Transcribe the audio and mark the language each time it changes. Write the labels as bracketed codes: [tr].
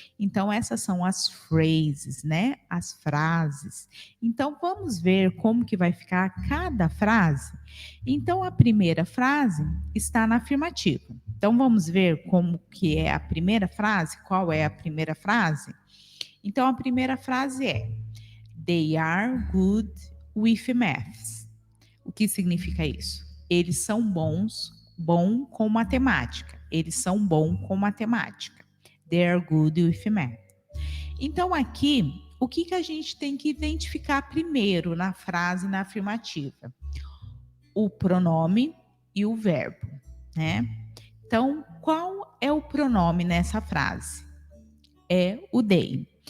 [pt] Então, essas são as phrases, né? As frases. Então, vamos ver como que vai ficar cada frase? Então, a primeira frase está na afirmativa. Então, vamos ver como que é a primeira frase? Qual é a primeira frase? Então, a primeira frase é: [en] They are good with maths. [pt] O que significa isso? Eles são bom com matemática. Eles são bom com matemática. [en] They are good with math. [pt] Então, aqui, o que, que a gente tem que identificar primeiro na frase na afirmativa? O pronome e o verbo, né? Então, qual é o pronome nessa frase? É o they.